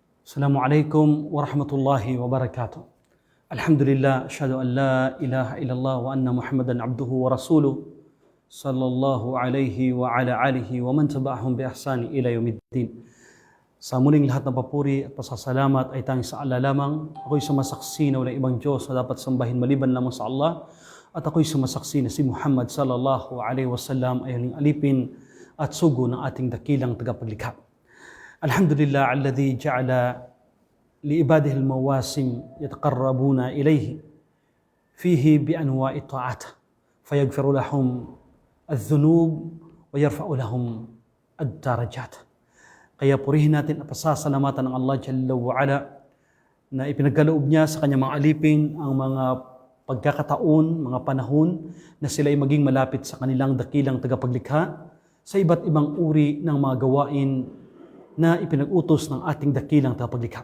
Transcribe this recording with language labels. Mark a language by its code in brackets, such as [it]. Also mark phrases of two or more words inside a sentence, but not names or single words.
[ar] السلام عليكم ورحمة الله وبركاته. الحمد لله، أشهد أن لا إله إلا الله وأن محمدا عبده ورسوله صلى الله عليه وعلى آله ومن تبعهم بإحسان إلى يوم الدين. [tl] Sa muling lahat ng papuri at pasasalamat ay tanging sa Allah lamang. Ako'y sumasaksi na walang ibang Diyos na dapat sambahin maliban lamang sa Allah. At ako'y sumasaksi na si Muhammad [ar] صلى الله عليه وسلم [tl] ay huling alipin at sugo ng ating dakilang tagapaglikha. [ar] الحمد لله الذي جعل لعباده المواسم يتقربون إليه فيه بأنواع الطاعات فيغفر لهم الذنوب ويرفع لهم الدرجات. [tl] Kaya purihin natin at pasasalamatan ng [ar] الله جل وعلا [tl] na ipinagkaloob niya sa kanyang mga alipin ang mga pagkakataon, mga panahon na sila ay maging malapit sa kanilang dakilang tagapaglikha sa iba't ibang uri ng mga gawain na ipinag-utos ng ating dakilang tagapaglikha.